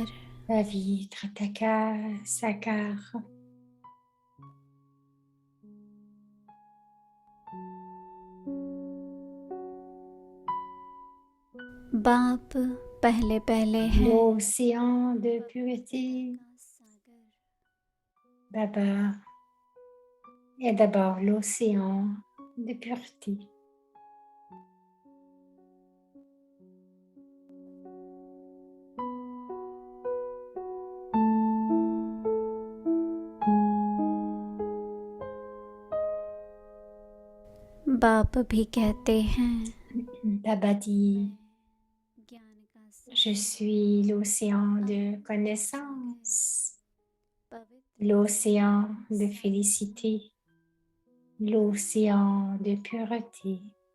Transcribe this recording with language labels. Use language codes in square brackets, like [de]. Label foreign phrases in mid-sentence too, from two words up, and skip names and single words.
[hi] पवित्रता का सागर. बाप पहले पहले है [fr] L'océan de pureté. Baba est d'abord l'océan de pureté. [hi] बाप भी कहते हैं [fr] Baba dit, [hi] ज्ञान का [fr] je suis l'océan de connaissance, l'océan de félicité, l'océan de pureté.